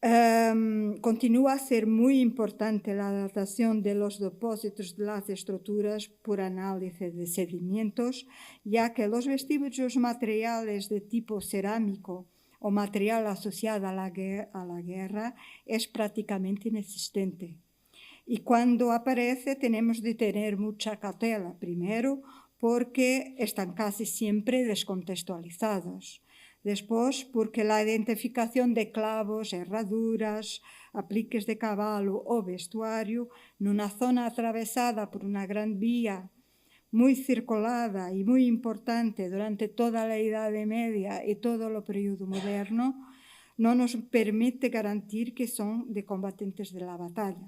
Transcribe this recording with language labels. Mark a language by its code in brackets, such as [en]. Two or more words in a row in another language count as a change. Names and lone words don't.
[es] Continúa a ser muy importante la datación de los depósitos de las estructuras por análisis de sedimentos, ya que los vestigios materiales de tipo cerámico o material asociado a la guerra es prácticamente inexistente. Y cuando aparece tenemos de tener mucha cautela, primero porque están casi siempre descontextualizados. [gl] Despois, porque a identificación de clavos, herraduras, apliques de cabalo ou vestuario nunha zona atravesada por unha gran vía moi circulada e moi importante durante toda a Idade Media e todo o período moderno, non nos permite garantir que son de combatentes [es] de la batalla.